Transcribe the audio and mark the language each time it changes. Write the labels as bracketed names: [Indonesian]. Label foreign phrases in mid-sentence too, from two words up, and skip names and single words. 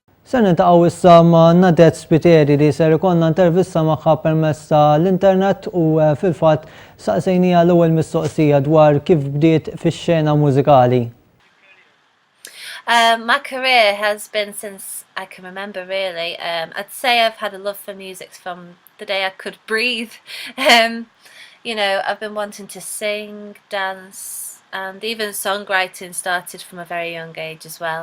[Maltese] Se nintaqgħu issa ma' Nadette Spiteri li ser ikollna intervista magħha permezz tal-internet u fil-fatt saqsejnija l-ewwel mistoqsija dwar kif bdiet fix-xena mużikali. [English] My career has been since I can remember, really. I'd say I've had a love for music from the day I could breathe. I've been wanting to sing, dance, and even songwriting started from a very young age as well.